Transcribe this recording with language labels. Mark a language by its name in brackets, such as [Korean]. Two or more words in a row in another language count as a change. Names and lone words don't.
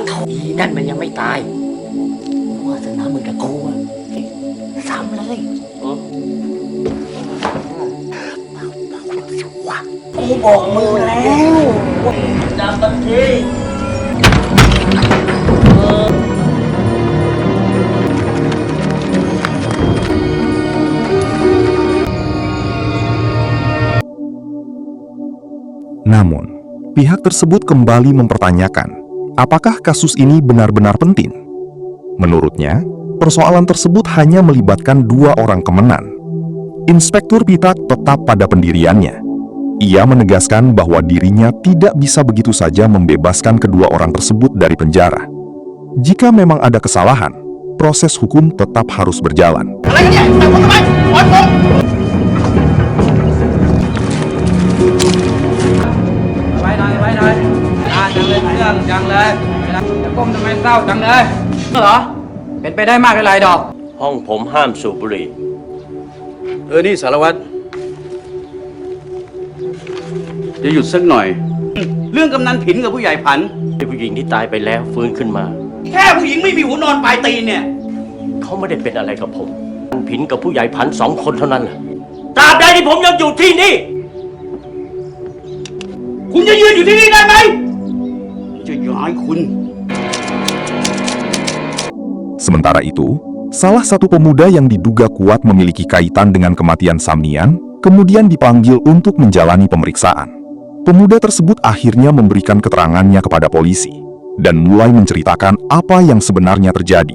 [Thai] อีนั่นมันยังไม่ตายวาสนามึงกับกูอะซ้ำเลยกูบอกมึงแล้ว จับมันที [Indonesian] Namun, pihak tersebut kembali mempertanyakan, apakah kasus ini benar-benar penting? Menurutnya, persoalan tersebut hanya melibatkan dua orang Kemenan. Inspektur Pitak tetap pada pendiriannya. Ia menegaskan bahwa dirinya tidak bisa begitu saja membebaskan kedua orang tersebut dari penjara. Jika memang ada kesalahan, proses hukum tetap harus berjalan. [Thai] ห้องผมห้ามสูบบุหรี่ นี่สารวัตรจะหยุดสักหน่อย เรื่องกำนันผินกับผู้ใหญ่ผัน ผู้หญิงที่ตายไปแล้วฟื้นขึ้นมา แค่ผู้หญิงไม่มีหัวนอนปลายตีนเนี่ย เขาไม่ได้เป็นอะไรกับผมผินกับผู้ใหญ่ผันสองคนเท่านั้นแหละตราบใดที่ผมยังอยู่ที่นี่ คุณจะยืนอยู่ที่นี่ได้ไหม จะย้ายคุณ [Indonesian] Sementara itu, salah satu pemuda yang diduga kuat memiliki kaitan dengan kematian Samnian kemudian dipanggil untuk menjalani pemeriksaan. Pemuda tersebut akhirnya memberikan keterangannya kepada polisi dan mulai menceritakan apa yang sebenarnya terjadi.